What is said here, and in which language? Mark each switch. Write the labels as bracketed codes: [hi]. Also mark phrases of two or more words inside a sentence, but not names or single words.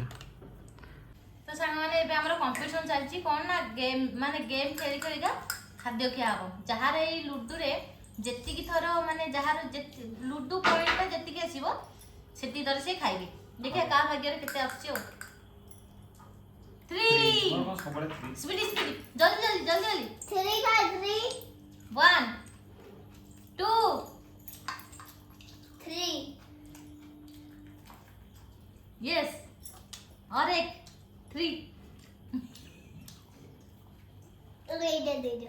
[or] ତ ସାଙ୍ଗମାନେ ଏବେ ଆମର କମ୍ପିଟିସନ ଚାଲିଛି କ'ଣ ନା ଗେମ୍ ମାନେ ଗେମ୍ ଖେଳି ଖେଳିକା ଖାଦ୍ୟ ଖିଆ ହବ। ଯାହାର ଏଇ ଲୁଡୁରେ ଯେତିକି ଥର ମାନେ ଯାହାର ଲୁଡୁ ପଏଣ୍ଟଟା ଯେତିକି ଆସିବ ସେତିକି ଥର ସେ ଖାଇବେ। ଦେଖିବା କାହା ଭାଗ୍ୟରେ କେତେ ଆସୁଛି ଆଉ। 3 [en] speedy speedy [hi] जल्दी जल्दी जल्दी जल्दी 3 का 3 1 2 3 यस और एक 3 तो एटा दे दो।